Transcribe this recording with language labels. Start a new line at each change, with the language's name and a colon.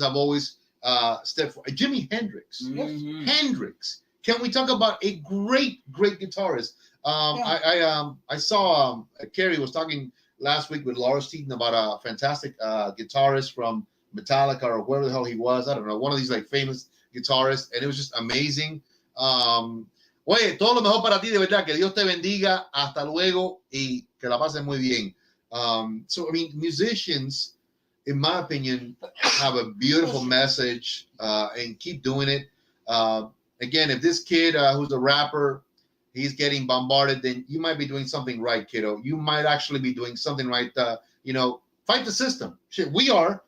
English: I've always stepped for Jimi Hendrix. Hendrix. Can we talk about a great guitarist? I saw Kerry was talking last week with Laura Steaton about a fantastic guitarist from Metallica or wherever the hell he was. I don't know, one of these like famous guitarists, and it was just amazing.
Spanish: Oye, todo lo mejor para ti, de verdad. Que Dios te bendiga. Hasta luego y que la pases muy bien.
English: So I mean, musicians, in my opinion, have a beautiful message and keep doing it. Again, if this kid who's a rapper, he's getting bombarded, then you might be doing something right, kiddo. You might actually be doing something right. Fight the system. Shit, we are.